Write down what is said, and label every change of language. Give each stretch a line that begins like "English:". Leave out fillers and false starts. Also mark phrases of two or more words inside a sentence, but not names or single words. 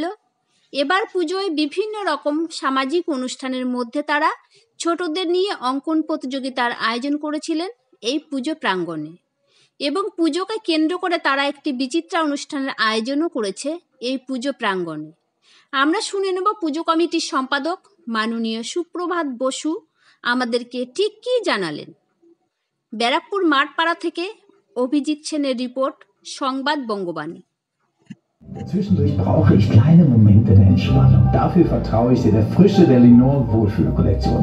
Bangla: এবার পুজোয় বিভিন্ন রকম সামাজিক অনুষ্ঠানের মধ্যে তারা ছোটদের নিয়ে অঙ্কন প্রতিযোগিতার আয়োজন করেছিলেন এই পুজো প্রাঙ্গণে, এবং পুজোকে কেন্দ্র করে তারা একটি বিচিত্রা অনুষ্ঠানের আয়োজনও করেছে এই পুজো প্রাঙ্গণে। আমরা শুনে নেব পুজো কমিটির সম্পাদক মাননীয় সুপ্রভাত বসু আমাদেরকে ঠিক কী জানালেন। ব্যারাকপুর মাঠপাড়া থেকে অভিজিৎ সেনের রিপোর্ট, সংবাদ বঙ্গবাণী।
German: Zwischendurch brauche ich kleine Momente der Entspannung. Dafür vertraue ich der Frische der Lenore Wohlfühlkollektion.